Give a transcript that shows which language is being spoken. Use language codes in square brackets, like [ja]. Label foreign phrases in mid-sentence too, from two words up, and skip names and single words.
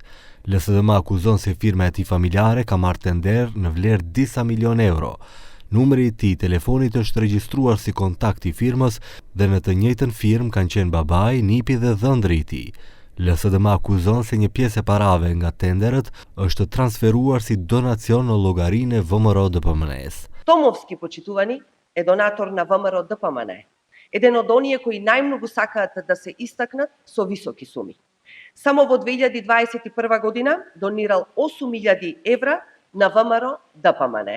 [sq] LSDM akuzon se firma e tij familjare ka marrë tender në vlerë disa milion euro. Numri i tij telefonit është regjistruar si kontakt i firmës dhe në të njëjtën firmë kanë qenë babai, nipi dhe dhëndri i tij. LSDM akuzon se një pjesë e parave nga tenderët është transferuar si donacion në llogarinë e ВМРО-ДПМНЕ-с. [mk] Томовски, почитувани, е донатор на ВМРО-ДПМНЕ. Еден од оние кои најмногу сакаат да се истакнат со високи суми. Само во 2021 година донирал 8.000 евра на ВМРО-ДПМНЕ.